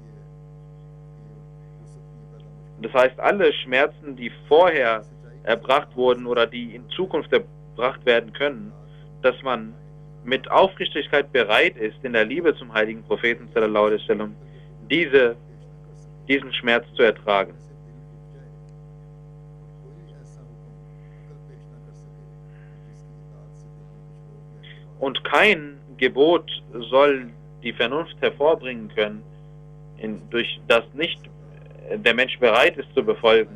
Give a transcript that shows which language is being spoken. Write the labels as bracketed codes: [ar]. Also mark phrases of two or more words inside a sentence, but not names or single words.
[de] Das heißt, alle Schmerzen, die vorher erbracht wurden oder die in Zukunft erbracht werden können, dass man mit Aufrichtigkeit bereit ist, in der Liebe zum heiligen Propheten [ar] صلى الله عليه وسلم [de] diesen Schmerz zu ertragen. Und kein Gebot soll die Vernunft hervorbringen können, durch das nicht der Mensch bereit ist zu befolgen.